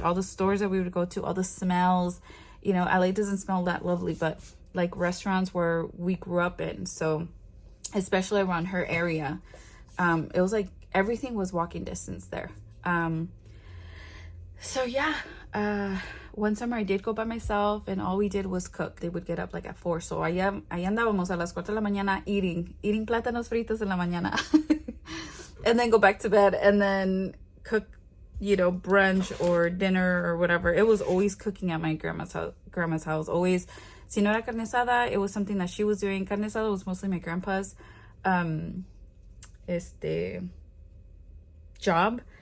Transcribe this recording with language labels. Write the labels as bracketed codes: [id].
[en] All the stores that we would go to, all the smells, LA doesn't smell that lovely, but like restaurants where we grew up in. So especially around her area, it was like everything was walking distance there. So yeah, one summer I did go by myself, and all we did was cook. They would get up like at 4. [es] So ahí andábamos a las 4 de la mañana [en] eating [es] plátanos fritos en la mañana. [en] And then go back to bed and then cook, brunch or dinner or whatever. It was always cooking at my grandma's house. Always, [es] si no era carne asada, [en] it was something that she was doing. Carne asada was mostly my grandpa's job.